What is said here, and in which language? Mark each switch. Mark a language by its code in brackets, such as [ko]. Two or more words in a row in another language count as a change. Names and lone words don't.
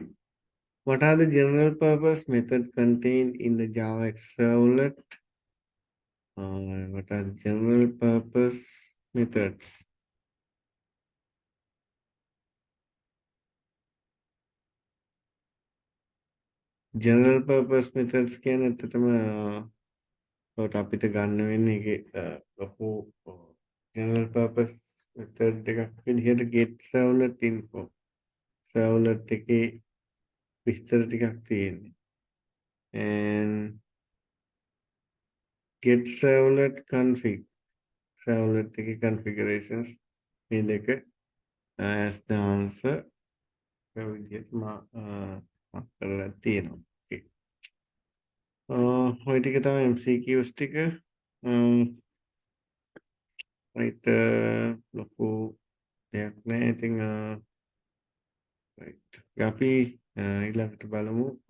[en] What are the general purpose method contained in the Java servlet? What are the general purpose methods? General purpose methods [si] කියන ඇත්තටම ඔකට අපිට ගන්න වෙන්නේ ඒකේ ලොකු [en] general purpose method [si] එකක් විදිහට [en] get servlet info. [si] servlet එකේ විස්තර ටිකක් තියෙන්නේ. [en] And get servlet config. [si] servlet එකේ configurations මේ දෙක [en] as the answer [si] ඔය විදිහට මා කරලා තියෙනවා. Okay. ඔය ටික තමයි MCQs ටික. right ලොකු දෙයක් නෑ. ඉතින් right. අපි ඊළඟට බලමු.